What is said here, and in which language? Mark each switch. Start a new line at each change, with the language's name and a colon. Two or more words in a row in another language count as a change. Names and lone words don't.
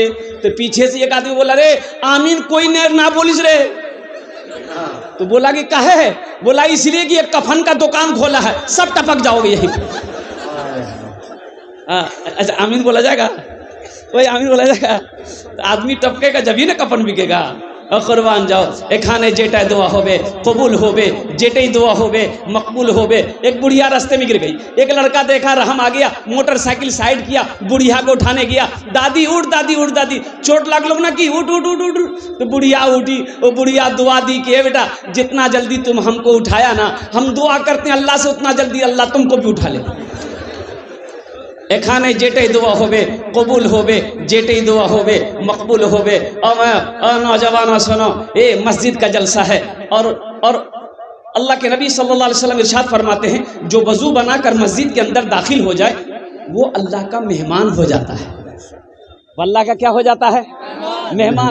Urdu: تو پیچھے سے ایک آدمی بولا رے آمین کوئی نہ بولیس رے، تو بولا کہ کہے ہے؟ بولا اس لیے کہ ایک کفن کا دکان کھولا ہے، سب ٹپک جاؤ گے یہیں۔ اچھا آمین بولا جائے گا؟ وہی آمین بولا جائے گا؟ آدمی ٹپکے گا جب ہی نا کفن بکے گا۔ قربان جاؤ
Bangla: এখানে যেটাই দোয়া হবে কবুল হবে, যেটাই দোয়া হবে মকবুল হবে۔
Urdu: ایک بڑھیا راستے میں گر گئی، ایک لڑکا دیکھا رحم آ گیا، موٹر سائیکل سائڈ کیا، بڑھیا کو اٹھانے گیا، دادی اٹھ دادی اٹھ دادی، چوٹ لگ لوگ نہ کی اٹھ اٹھ اٹھ اٹھ، تو بڑھیا اٹھی، وہ بڑھیا دعا دی کہ بیٹا جتنا جلدی تم ہم کو اٹھایا نا، ہم دعا کرتے ہیں اللہ سے اتنا جلدی اللہ تم کو بھی اٹھا لے۔
Bangla: এখানে যেটাই দোয়া হবে কবুল হবে, যেটাই দোয়া হবে মকবুল হবে۔
Urdu: اور نوجوانوں سنو، یہ مسجد کا جلسہ ہے اور اللہ کے نبی صلی اللہ علیہ وسلم ارشاد فرماتے ہیں جو وضو بنا کر مسجد کے اندر داخل ہو جائے وہ اللہ کا مہمان ہو جاتا ہے۔ وہ اللہ کا کیا ہو جاتا ہے؟ مہمان۔